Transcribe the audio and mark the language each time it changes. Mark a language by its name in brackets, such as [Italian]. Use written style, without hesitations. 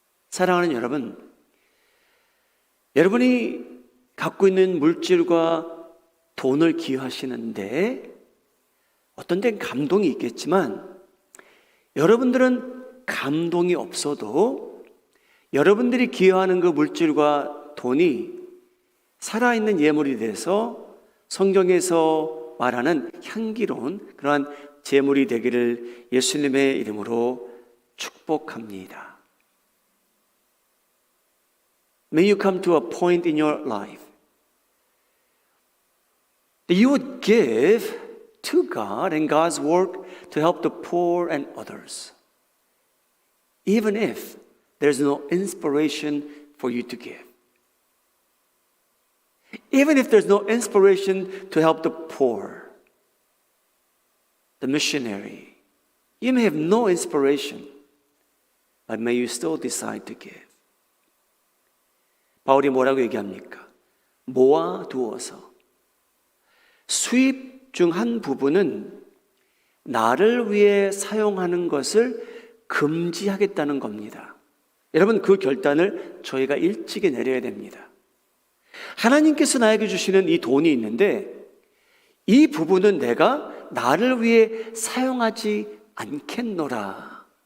[Korean] 사랑하는 여러분, 여러분이 갖고 있는 물질과 돈을 기여하시는데 어떤 데는 감동이 있겠지만, 여러분들은 감동이 없어도 여러분들이 기여하는 그 물질과 돈이 살아있는 예물이 돼서 성경에서 말하는 향기로운 그러한 제물이 되기를 예수님의 이름으로 축복합니다. [English] May you come to a point in your life that you would give to God and God's work to help the poor and others, even if there's no inspiration for you to give. Even if there's no inspiration to help the poor, the missionary, you may have no inspiration, but may you still decide to give. [Korean] 바울이 뭐라고 얘기합니까? 모아두어서 수입 중 한 부분은 나를 위해 사용하는 것을 금지하겠다는 겁니다. 여러분, 그 결단을 저희가 일찍이 내려야 됩니다. 하나님께서 나에게 주시는 이 돈이 있는데 이 부분은 내가 나를 위해 사용하지 않겠노라.